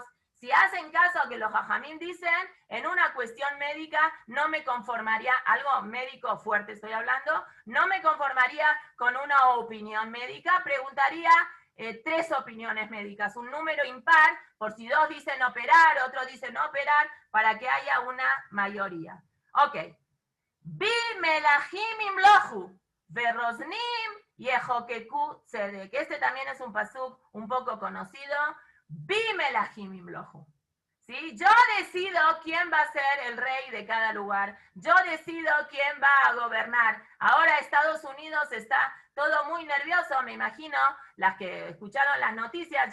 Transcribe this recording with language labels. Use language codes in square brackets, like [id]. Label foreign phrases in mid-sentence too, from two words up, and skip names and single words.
[es] Si hacen caso a que los jajamín dicen, en una cuestión médica no me conformaría, algo médico fuerte estoy hablando, no me conformaría con una opinión médica, preguntaría 3 opiniones médicas, un número impar, por si 2 dicen operar, otros dicen no operar, para que haya una mayoría. Ok. [he] בי מלכים ימלכו ורוזנים יחוקקו צדק. [es] Este también es un pasuk un poco conocido. [he] בי מלכים ימלכו. ¿Sí? [es] Yo decido quién va a ser el rey de cada lugar. Yo decido quién va a gobernar. Ahora Estados Unidos está todo muy nervioso, me imagino, las que escucharon las noticias.